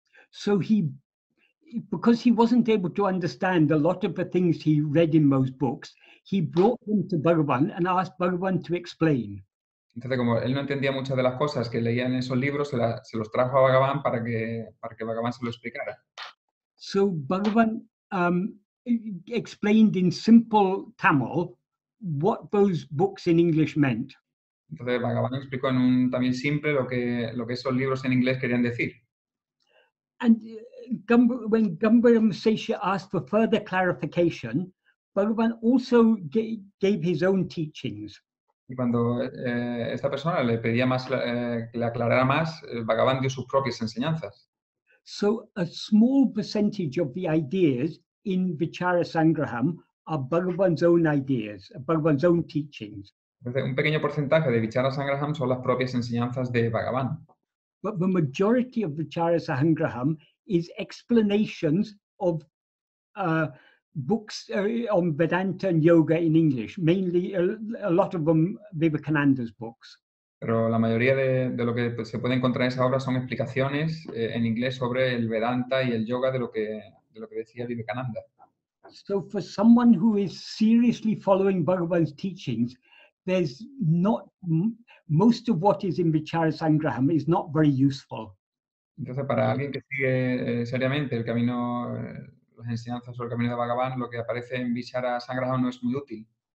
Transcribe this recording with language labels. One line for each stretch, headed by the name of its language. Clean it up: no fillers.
English: So because he wasn't able to understand a lot of the things he read in those books, he brought them to Bhagavan and asked Bhagavan to explain.
Spanish: Entonces, como él no entendía muchas de las cosas que leía en esos libros, se los trajo a Bhagavan para que Bhagavan se lo explicara.
English: So Bhagavan explained in simple Tamil what those books in English meant.
Spanish: Entonces Bhagavan explicó en también simple lo que esos libros en inglés querían decir.
English: And when Gambiram Seshya asked for further clarification, Bhagavan also gave his own teachings.
Spanish: Y cuando esta persona le pedía que le aclarara más, Bhagavan dio sus propias enseñanzas.
English: So a small percentage of the ideas in Vichara Sangraham are Bhagavan's own ideas, Bhagavan's own teachings.
Spanish: Entonces, un pequeño porcentaje de Vichara Sangraham son las propias enseñanzas de Bhagavan.
English: But the majority of Vichara Sangraham is explanations of books on Vedanta and yoga in English, mainly a lot of them Vivekananda's books.
Spanish: Pero la mayoría de lo que se puede encontrar en esa obra son explicaciones en inglés sobre el Vedanta y el yoga de lo que decía Vivekananda.
English: So for someone who is seriously following Bhagavan's teachings, there's not most of what is in Vichara Sangraham is not very useful.
Spanish: Entonces, para alguien que sigue seriamente el camino, las enseñanzas sobre el camino de Bhagavan, lo que aparece en Vichara Sangraham no es muy útil.